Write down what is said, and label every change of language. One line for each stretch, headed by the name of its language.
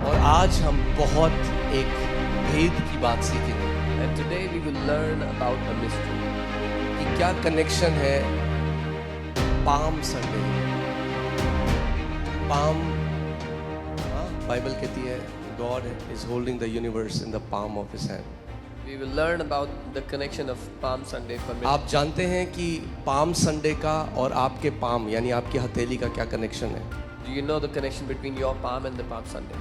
Hindi: आज हम बहुत एक भेद की बात सीखेंगे
English: And today we will learn about a mystery.
Hindi: कि क्या कनेक्शन है पाम संडे।
English: palm,
Hindi: बाइबल कहती है
English: God is holding the universe in the palm of his hand. We will learn about the connection of Palm Sunday for me.
Hindi: आप जानते हैं कि palm Sunday का और आपके पाम यानी आपकी हथेली का क्या कनेक्शन है?
English: Do you know the connection between your palm and the Palm Sunday?